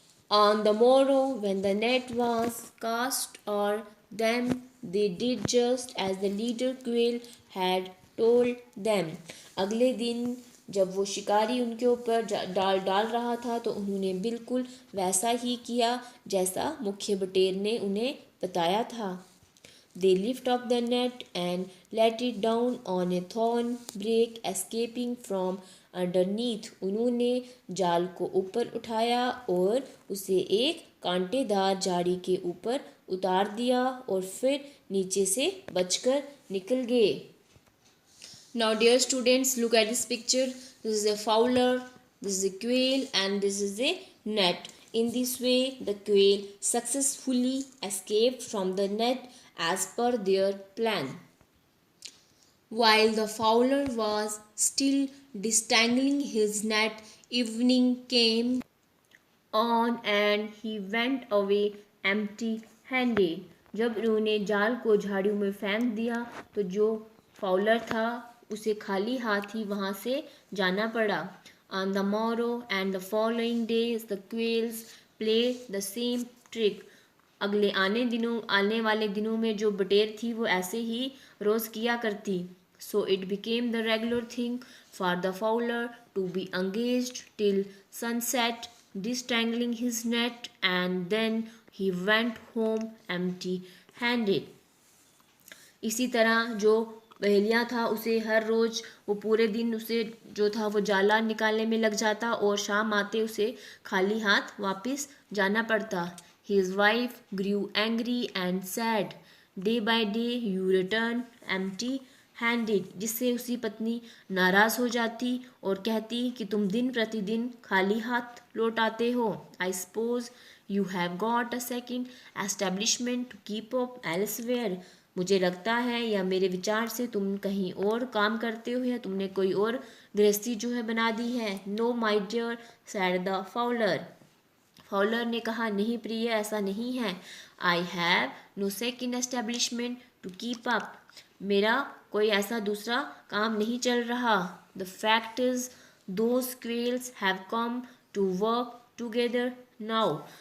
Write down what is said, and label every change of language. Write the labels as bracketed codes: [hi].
[en] On the morrow, when the net was cast o'er them, they did just as the leader quail had told them. [hi] अगले दिन जब वो शिकारी उनके ऊपर डाल डाल रहा था तो उन्होंने बिल्कुल वैसा ही किया जैसा मुख्य बटेर ने उन्हें बताया था. [en] They lift up the net and let it down on a thorn break, escaping from underneath. [hi] उन्होंने जाल को ऊपर उठाया और उसे एक कांटेदार झाड़ी के ऊपर उतार दिया और फिर नीचे से बचकर निकल गए. [en] Now, dear students, look at this picture. This is a fowler, this is a quail, and this is a net. In this way, the quail successfully escaped from the net as per their plan. While the fowler was still distangling his net, evening came on and he went away empty-handed. [hi] जब उन्होंने जाल को झाड़ियों में फेंक दिया तो जो फाउलर था उसे खाली हाथ ही वहाँ से जाना पड़ा. [en] On the morrow and the following days the quails played the same trick. [hi] आने वाले दिनों में जो बटेर थी वो ऐसे ही रोज़ किया करती. [en] So it became the regular thing for the fowler to be engaged till sunset, distangling his net, and then he went home empty-handed. [hi] इसी तरह जो बहेलिया था उसे हर रोज़ वो पूरे दिन उसे जो था वो जाला निकालने में लग जाता और शाम आते उसे खाली हाथ वापस जाना पड़ता. [en] His wife grew angry and said, "Day by day you return empty-handed." [hi] जिससे उसकी पत्नी नाराज़ हो जाती और कहती कि तुम दिन प्रतिदिन खाली हाथ लौट आते हो. [en] I suppose you have got a second establishment to keep up elsewhere. [hi] मुझे लगता है या मेरे विचार से तुम कहीं और काम करते हो या तुमने कोई और गृहस्थी जो है बना दी है. [en] No, my dear, said the fowler. [hi] Fowler ने कहा, नहीं प्रिय, ऐसा नहीं है. [en] I have no second establishment to keep up. [hi] मेरा कोई ऐसा दूसरा काम नहीं चल रहा. [en] The fact is those quells have come to work together now.